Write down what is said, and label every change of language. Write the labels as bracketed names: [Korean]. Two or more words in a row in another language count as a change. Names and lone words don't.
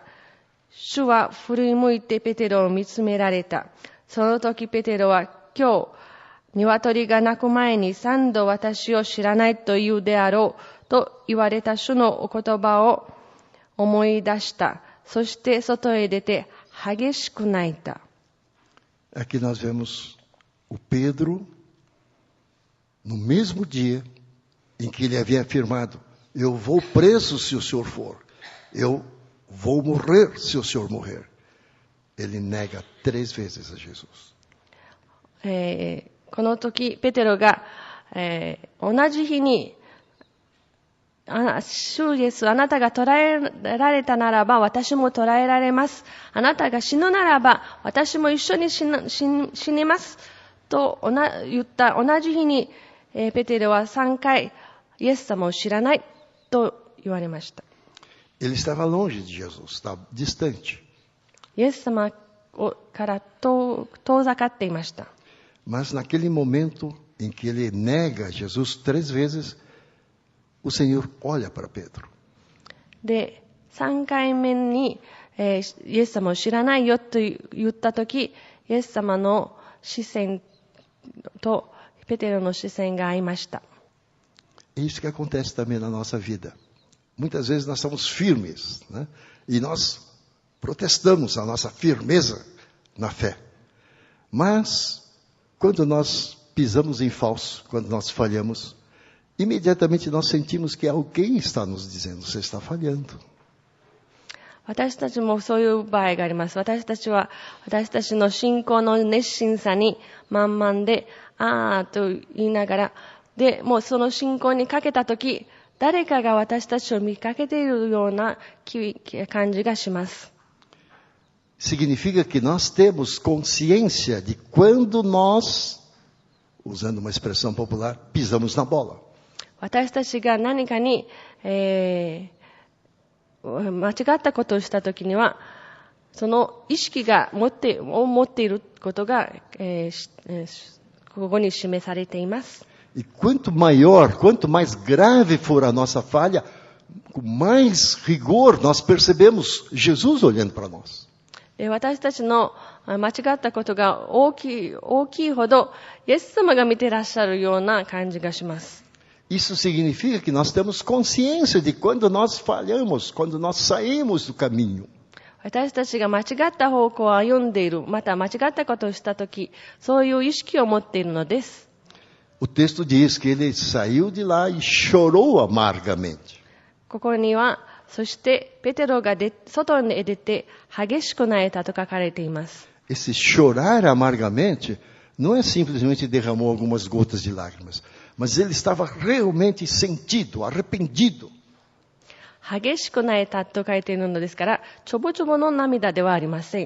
[Japanese] 主は振り向いてペテロを見つめられた。その時ペテロは、今日、鶏が鳴く前に3度私を知らないと言うであろうと言われた主のお言葉を思い出した。そして外へ出て激しく泣いた。 [Portuguese] Aqui nós vemos o Pedro, no mesmo dia em que ele havia afirmado: Eu vou preso se o senhor for. Eu vou morrer se o senhor morrer. Ele nega 3 vezes a Jesus. [Japanese] この時、ペテロが、同じ日に、主イエス、あなたが捕らえられたならば、私も捕らえられます。あなたが死ぬならば、私も一緒に死にます。と言った同じ日に、ペテロは3回、イエス様を知らないと言われました。 [Portuguese] Ele estava longe de Jesus, estava distante. [Japanese] イエス様から遠ざかっていました。 [Portuguese] Mas naquele momento em que ele nega Jesus 3 vezes, o Senhor olha para Pedro. [Japanese] で、3回目に、イエス様を知らないよと言ったとき、イエス様の視線とペテロの視線が合いました。 [Portuguese] É isso que acontece também na nossa vida. Muitas vezes nós estamos firmes, né? E nós protestamos a nossa firmeza na fé. Mas, quando nós pisamos em falso, quando nós falhamos, imediatamente nós sentimos que alguém está nos dizendo: você está falhando. [Japanese] 私たちもそういう場合があります。私たちの信仰の熱心さに満々で、あーと言いながら、で、もうその信仰にかけたとき、誰かが私たちを見かけているような感じがします。 [Portuguese] Significa que nós temos consciência de quando nós, usando uma expressão popular, pisamos na bola. [Japanese] 私たちが何かに、間違ったことをしたときには、その意識が持っていることが、ここに示されています。 [Portuguese] E quanto mais grave for a nossa falha, com mais rigor, nós percebemos Jesus olhando para nós. [Japanese] 私たちの間違ったことが大きいほど、イエス様が見てらっしゃるような感じがします。 [Portuguese] Isso significa que nós temos consciência de quando nós falhamos, quando nós saímos do caminho. [Japanese] 私たちが間違った方向を歩んでいる、また間違ったことをしたとき、そういう意識を持っているのです。 [Portuguese] O texto diz que ele saiu de lá e chorou amargamente. [Japanese] ここには、そしてペテロが外に出て激しく泣いたと書かれています。 [Portuguese] Esse chorar amargamente não é simplesmente derramou algumas gotas de lágrimas, mas ele estava realmente sentido, arrependido. [Japanese] 激しく泣いたと書いているのですから、ちょぼちょぼの涙ではありません。